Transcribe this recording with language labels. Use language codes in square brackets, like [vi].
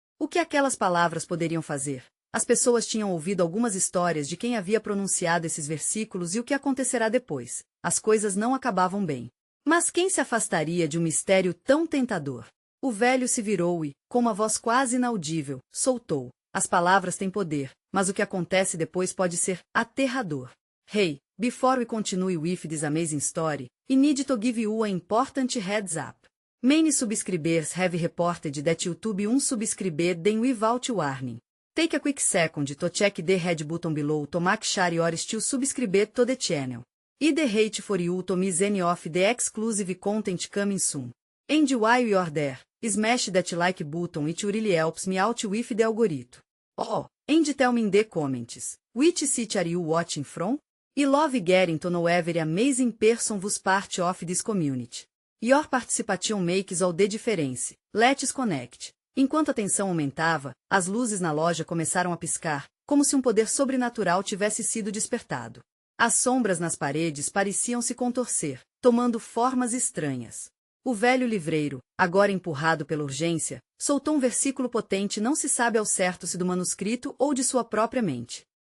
[pt] O que aquelas palavras poderiam fazer? As pessoas tinham ouvido algumas histórias de quem havia pronunciado esses versículos e o que acontecerá depois. As coisas não acabavam bem. Mas quem se afastaria de um mistério tão tentador? O velho se virou e, com uma voz quase inaudível, soltou. As palavras têm poder, mas o que acontece depois pode ser aterrador. [en] Hey, before we continue with this amazing story, I need to give you an important heads up. Many subscribers have reported that YouTube unsubscribed them without warning. Take a quick second to check the red button below to make sure you are still subscribed to the channel. I'd hate for you to miss any of the exclusive content coming soon. And while you're there, smash that like button, it really helps me out with the algorithm. Oh, and tell me in the comments, which city are you watching from? I love getting to know every amazing person who's part of this community. Your participation makes all the difference. Let's connect. [pt] Enquanto a tensão aumentava, as luzes na loja começaram a piscar, como se um poder sobrenatural tivesse sido despertado. As sombras nas paredes pareciam se contorcer, tomando formas estranhas. O velho livreiro, agora empurrado pela urgência, soltou um versículo potente, não se sabe ao certo se do manuscrito ou de sua própria mente.